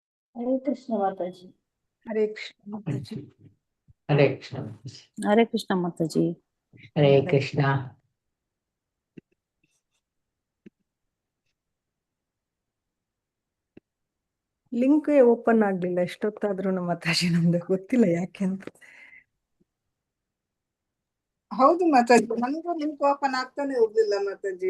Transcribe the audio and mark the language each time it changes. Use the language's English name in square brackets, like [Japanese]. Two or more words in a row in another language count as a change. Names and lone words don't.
[Hindi] हरे कृष्ण माता जी। हरे कृष्ण माता जी। हरे कृष्ण। हरे कृष्ण माता जी। हरे कृष्ण। [Kannada] ಲಿಂಕ್ ಓಪನ್ ಆಗ್ಲಿಲ್ಲ ಎಷ್ಟೊತ್ತಾದ್ರೂ ಮಾತಾಜಿ, ನಮ್ದು ಗೊತ್ತಿಲ್ಲ ಯಾಕೆ ಅಂತ. ಹೌದು ಮಾತಾಜಿ, ನನಗೂ ಲಿಂಕ್ ಓಪನ್ ಆಗ್ತಾನೆ ಹೋಗ್ಲಿಲ್ಲ ಮಾತಾಜಿ.